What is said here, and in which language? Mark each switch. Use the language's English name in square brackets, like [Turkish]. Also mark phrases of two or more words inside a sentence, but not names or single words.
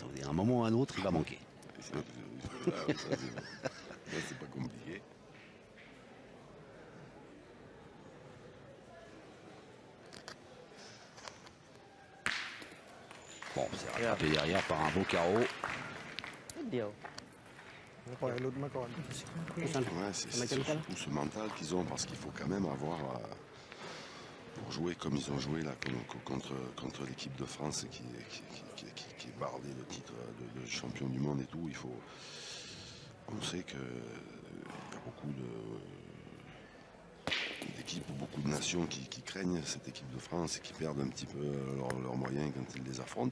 [French] Vous dites, à un moment ou à un autre, il va manquer. C'est pas compliqué. Bon, c'est rattrapé derrière par un beau carreau. [Thai] นิดเดียว ปล่อยหลุดมาก่อน [French] Ouais, c'est surtout ce mental qu'ils ont parce qu'il faut quand même avoir pour jouer comme ils ont joué là contre l'équipe de France qui est bardée de titre de champion du monde et tout. On sait que il y a beaucoup d'équipes, beaucoup de nations qui craignent cette équipe de France et qui perdent un petit peu leurs moyens quand ils les affrontent.